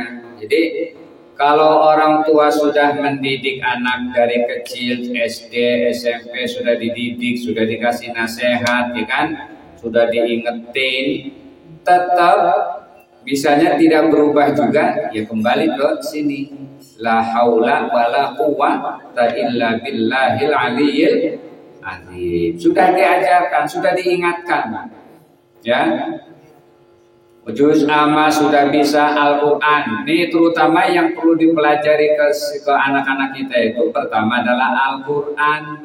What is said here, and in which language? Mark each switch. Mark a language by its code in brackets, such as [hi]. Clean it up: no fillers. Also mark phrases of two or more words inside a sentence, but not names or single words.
[id] Jadi kalau orang tua sudah mendidik anak dari kecil, SD, SMP sudah dididik, sudah dikasih nasihat, ya kan, sudah diingetin, tetap bisanya tidak berubah juga, ya kembali ke sini. [ar] لا حول ولا قوة إلا بالله العلي العظيم. [id] Sudah diajarkan, sudah diingatkan, ya. Juz amma sudah bisa Al-Quran. Ini terutama yang perlu dipelajari ke anak-anak kita itu pertama adalah Al-Quran.